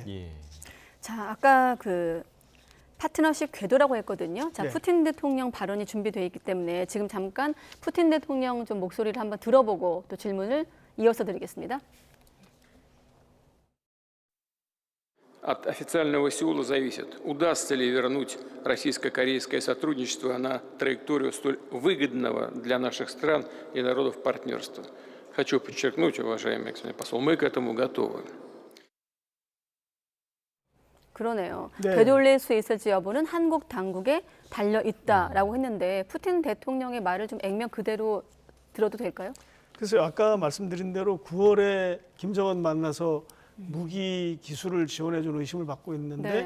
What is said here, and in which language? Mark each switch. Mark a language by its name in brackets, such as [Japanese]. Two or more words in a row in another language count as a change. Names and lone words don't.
[Korean] 자, 아까 그 파트너십 궤도라고 했거든요. 자, 푸틴 대통령 발언이 준비되어 있기 때문에 지금 잠깐 푸틴 대통령 좀 목소리를 한번 들어보고 또 질문을 이어서 드리겠습니다. [Russian] От официального Сеула зависит, удастся ли вернуть российско-корейское сотрудничество на траекторию столь выгодного для наших стран и народов партнерства. Хочу подчеркнуть, уважаемый господин посол, мы к этому готовы. [Korean] 그러네요. 네. 되돌릴 수 있을지 여부는 한국 당국에 달려 있다라고 했는데 푸틴 대통령의 말을 좀 액면 그대로 들어도 될까요? 그래서 아까 말씀드린 대로 9월에 김정은 만나서 무기 기술을 지원해준 의심을 받고 있는데